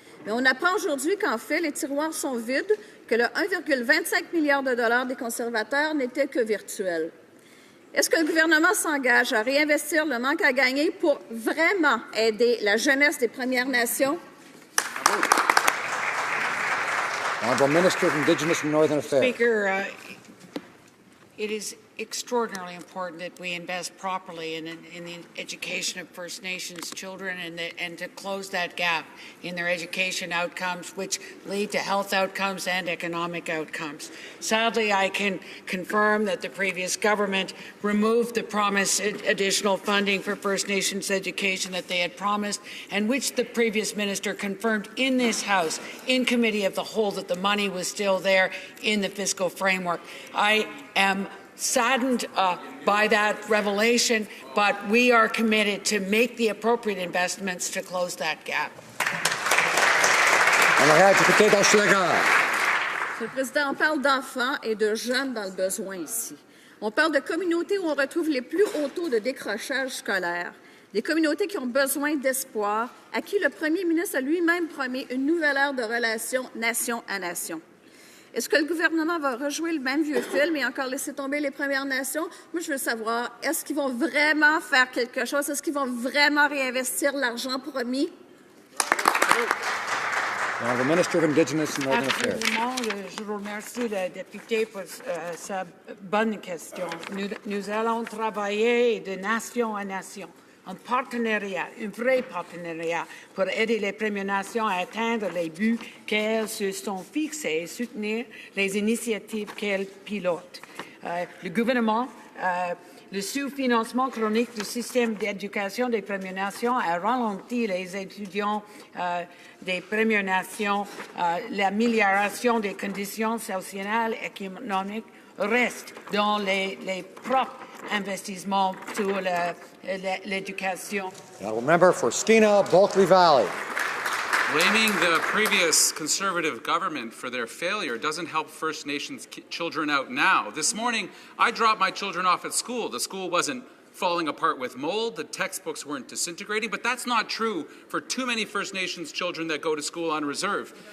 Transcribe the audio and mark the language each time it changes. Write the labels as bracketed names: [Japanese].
[French] Mais on apprend aujourd'hui qu'en fait, les tiroirs sont vides, que le 1,25 milliard de dollars des conservateurs n'était que virtuel. Est-ce que le gouvernement s'engage à réinvestir le manque à gagner pour vraiment aider la jeunesse des Premières Nations? [English] Honourable Minister of Indigenous and Northern Affairs. Speaker, it is extraordinarily important that we invest properly in the education of First Nations children and to close that gap in their education outcomes, which lead to health outcomes and economic outcomes. Sadly, I can confirm that the previous government removed the promised additional funding for First Nations education that they had promised, and which the previous minister confirmed in this House, in Committee of the Whole, that the money was still there in the fiscal framework. I am saddened by that revelation, but we are committed to make the appropriate investments to close that gap. [French] Honorable député d'Hochelaga. Monsieur le Président, on parle d'enfants et de jeunes dans le besoin ici. On parle de communautés où on retrouve les plus hauts taux de décrochage scolaire. Des communautés qui ont besoin d'espoir, à qui le premier ministre a lui-même promis une nouvelle ère de relations nation à nation. Est-ce que le gouvernement va rejouer le même vieux film et encore laisser tomber les Premières Nations? Moi, je veux savoir, est-ce qu'ils vont vraiment faire quelque chose? Est-ce qu'ils vont vraiment réinvestir l'argent promis? [English] Honourable Minister of Indigenous and Northern Affairs. [French] Absolument. Je remercie le député pour sa bonne question. Nous allons travailler de nation à nation, en partenariat, un vrai partenariat, pour aider les Premières Nations à atteindre les buts qu'elles se sont fixés et soutenir les initiatives qu'elles pilotent. Le gouvernement, le sous-financement chronique du système d'éducation des Premières Nations a ralenti les étudiants des Premières Nations. L'amélioration des conditions sociales et économiques reste dans les propres investissements sur l'éducation. [English] Honourable member for Skeena Bulkley Valley. Blaming the previous Conservative government for their failure doesn't help First Nations children out now. This morning, I dropped my children off at school. The school wasn't falling apart with mold, the textbooks weren't disintegrating, but that's not true for too many First Nations children that go to school on reserve.